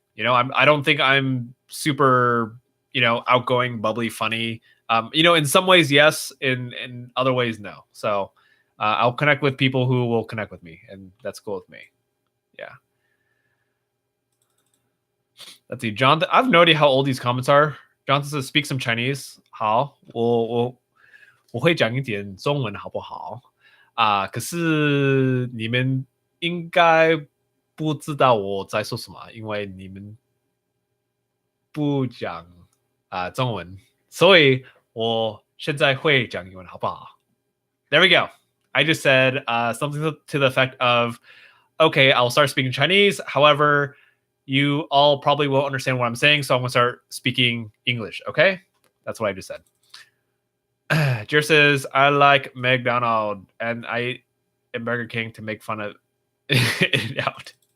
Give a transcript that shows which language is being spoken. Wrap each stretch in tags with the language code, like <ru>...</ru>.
<en>You know, I don't think I'm super, you know, outgoing, bubbly, funny. You know, in some ways, yes. In other ways, no. So I'll connect with people who will connect with me, and that's cool with me. Yeah. Let's see, Jonathan. I have no idea how old these comments are. Jonathan says, "Speak some Chinese."</en> <zh>好，我会讲一点中文，好不好？可是你们应该不知道我在说什么，因为你们不讲中文，所以我现在会讲英文，好不好？</zh> <en>There we go. I just said something to the effect of, okay, I'll start speaking Chinese. However, you all probably won't understand what I'm saying, so I'm going to start speaking English, okay? That's what I just said. Jer says, I like McDonald's and I eat at Burger King to make fun of it out.</en>